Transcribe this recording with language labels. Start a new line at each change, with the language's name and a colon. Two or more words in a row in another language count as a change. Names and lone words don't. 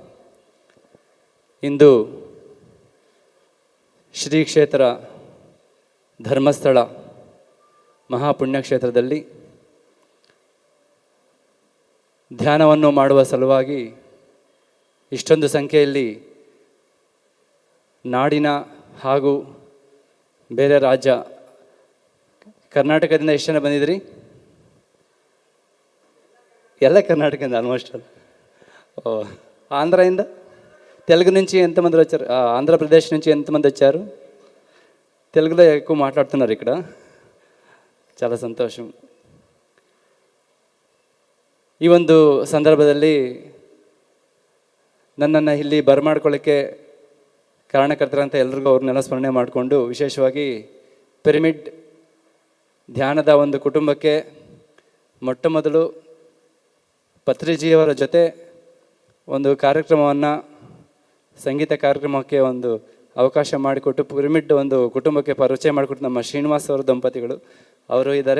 Kannada: ಇಂದು ಶ್ರೀ ಕ್ಷೇತ್ರ ಧರ್ಮಸ್ಥಳ ಮಹಾಪುಣ್ಯಕ್ಷೇತ್ರದಲ್ಲಿ ಧ್ಯಾನವನ್ನು ಮಾಡುವ ಸಲುವಾಗಿ ಇಷ್ಟೊಂದು ಸಂಖ್ಯೆಯಲ್ಲಿ ನಾಡಿನ ಹಾಗೂ ಬೇರೆ ರಾಜ್ಯ, ಕರ್ನಾಟಕದಿಂದ ಎಷ್ಟು ಜನ ಬಂದಿದ್ರಿ? ಎಲ್ಲ కర్ణాటకದಿಂದ ఆల్మోస్ట్.
Telugu: ఆంధ్రాಯಿಂದ, తెలుగు నుంచి ఎంతమంది వచ్చారు? ఆంధ్రప్రదేశ్ నుంచి ఎంతమంది వచ్చారు? తెలుగులో ఎక్కువ మాట్లాడుతున్నారు ఇక్కడ, చాలా ಸಂತೋಷ.
Kannada: ಈ ಒಂದು ಸಂದರ್ಭದಲ್ಲಿ ನನ್ನನ್ನು ಇಲ್ಲಿ ಬರಮಾಡ್ಕೊಳ್ಳೋಕ್ಕೆ ಕಾರಣಕರ್ತರಂತ ಎಲ್ರಿಗೂ ಅವ್ರನ್ನೆಲ್ಲ ಸ್ಮರಣೆ ಮಾಡಿಕೊಂಡು, ವಿಶೇಷವಾಗಿ ಪಿರಮಿಡ್ ಧ್ಯಾನದ ಒಂದು ಕುಟುಂಬಕ್ಕೆ ಮೊಟ್ಟ ಮೊದಲು ಪತ್ರಿಜಿಯವರ ಜೊತೆ ಒಂದು ಕಾರ್ಯಕ್ರಮವನ್ನು, ಸಂಗೀತ ಕಾರ್ಯಕ್ರಮಕ್ಕೆ ಒಂದು ಅವಕಾಶ ಮಾಡಿಕೊಟ್ಟು ಪಿರಮಿಡ್ ಒಂದು ಕುಟುಂಬಕ್ಕೆ ಪರಿಚಯ ಮಾಡಿಕೊಟ್ಟು ನಮ್ಮ ಶ್ರೀನಿವಾಸ್ ಅವರ ದಂಪತಿಗಳು ಅವರು ಇದ್ದಾರೆ.